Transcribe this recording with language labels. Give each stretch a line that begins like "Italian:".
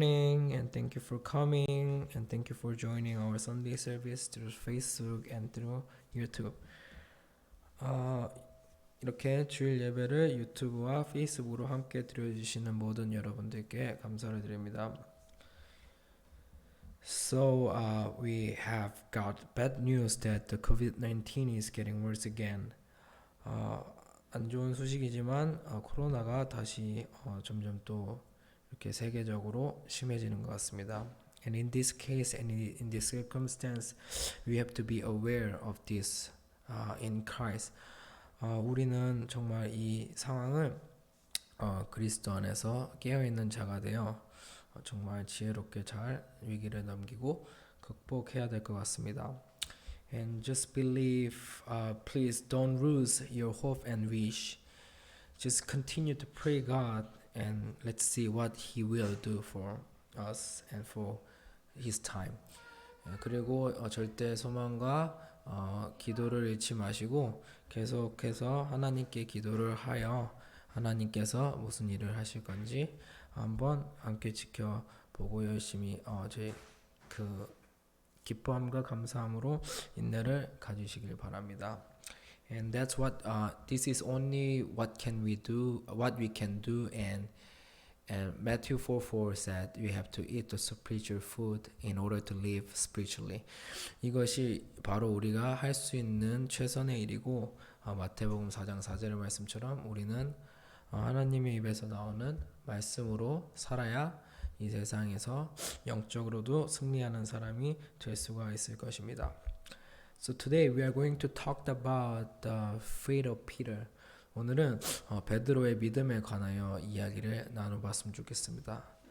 English: and thank you for coming and thank you for joining our Sunday service through Facebook and through YouTube.
Korean: 이렇게 주일 예배를 유튜브와 페이스북으로 함께 드려주시는 모든 여러분들께 감사를 드립니다.
English: So we have got bad news that the COVID-19 is getting worse again.
Korean: 안 좋은 소식이지만 코로나가 다시 점점 또 이렇게 세계적으로 심해지는 것 같습니다.
English: And in this case and in this circumstance, we have to be aware of this in Christ.
Korean: 우리는 정말 이 상황을 그리스도 안에서 깨어있는 자가 되어 정말 지혜롭게 잘 위기를 넘기고 극복해야 될 것 같습니다.
English: And just believe, please don't lose your hope and wish. Just continue to pray God and let's see what He will do for us and for His time.
Korean: 그리고 절대 소망과 기도를 잃지 마시고 계속해서 하나님께 기도를 하여 하나님께서 무슨 일을 하실 건지 한번 함께 지켜보고 열심히 저희 기뻐함과 감사함으로 인내를 가지시길 바랍니다.
English: And that's what this is only what we can do and Matthew 4:4 said we have to eat the spiritual food in order to live spiritually.
Korean: 이것이 바로 우리가 할 수 있는 최선의 일이고 마태복음 4장 4절의 말씀처럼 우리는 하나님의 입에서 나오는 말씀으로 살아야 이 세상에서 영적으로도 승리하는 사람이 될 수가 있을 것입니다.
English: So today we are going to talk about the faith of Peter.
Korean: 오늘은 베드로의 믿음에 관하여 이야기를 나눠봤으면 좋겠습니다.